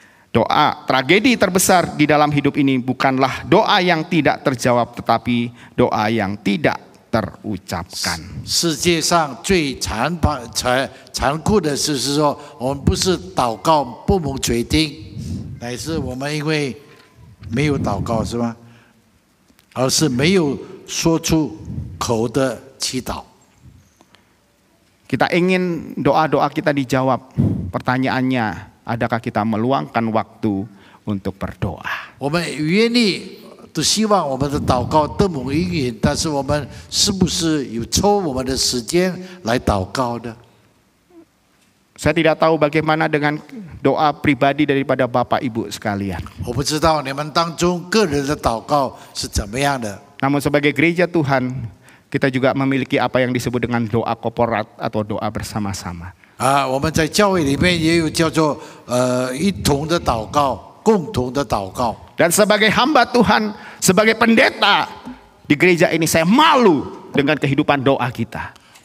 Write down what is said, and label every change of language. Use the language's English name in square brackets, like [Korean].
[Indonesian] Doa, tragedi terbesar di dalam hidup ini bukanlah doa yang tidak terjawab, tetapi doa yang tidak terucapkan. [Chinese] 世界上最残酷的事是说，我们不是祷告不蒙垂听，乃是我们因为没有祷告，是吗？而是没有说出口的祈祷。 [Indonesian] Kita ingin doa-doa kita dijawab. Pertanyaannya, adakah kita meluangkan waktu untuk berdoa? [Chinese] 我们愿意都希望我们的祷告得蒙应允，但是我们是不是有抽我们的时间来祷告的？ [Indonesian] Saya tidak tahu bagaimana dengan doa pribadi daripada Bapak Ibu sekalian. [Chinese] 我不知道你们当中个人的祷告是怎么样的。 [Indonesian] Namun sebagai gereja Tuhan, kita juga memiliki apa yang disebut dengan doa korporat atau doa bersama-sama. [Chinese] 我们在教会里面也有叫做一同的祷告、共同的祷告。 [Indonesian] Dan sebagai hamba Tuhan, sebagai pendeta di gereja ini, saya malu dengan kehidupan doa kita.